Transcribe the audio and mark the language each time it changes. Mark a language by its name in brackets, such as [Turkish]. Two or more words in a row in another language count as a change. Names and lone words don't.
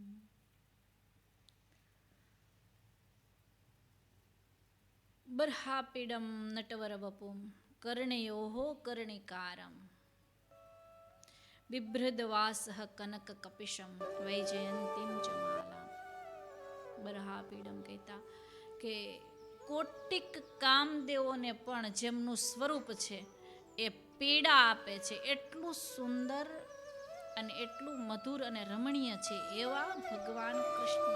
[Sanskrit] बर्हापीडं नटवरवपुं कर्णयोः कर्णिकारं बिभ्रद्वासः कनककपिशं वैजयंतीं च मालां. [Gujarati] બરહાપીડમ કહેતા કે કોટિક કામદેવોને પણ જેમનું સ્વરૂપ છે એ પીડા આપે છે, એટલું સુંદર અને એટલું મધુર અને રમણીય છે એવા ભગવાન કૃષ્ણ.